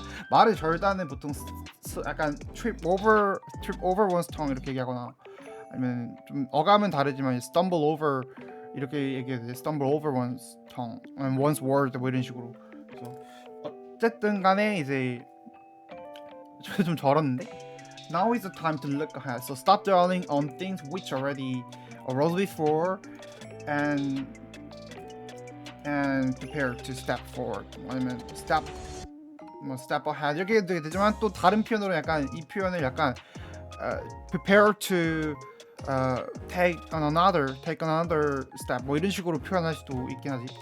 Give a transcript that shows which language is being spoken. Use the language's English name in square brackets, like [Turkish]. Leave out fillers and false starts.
[Korean] 말을 절다는 보통 약간 [English] trip over one's tongue [Korean] 이렇게 얘기하거나, 아니면 좀 어감은 다르지만 [English] stumble over [Korean] 이렇게 얘기해도 돼. [English] stumble over one's tongue, one's word [Korean] 뭐 이런 식으로. 그래서 어쨌든 간에 이제 좀 절었는데, [English] now is the time to look ahead. So stop dwelling on things which already arose before and prepare to step forward. [Korean] 아니면 [English] step ahead [Korean] 이렇게 해도 되지만, 또 다른 표현으로 약간 이 표현을 약간 [English] prepare to take another step [Korean] 뭐 이런 식으로 표현할 수도 있긴 하지.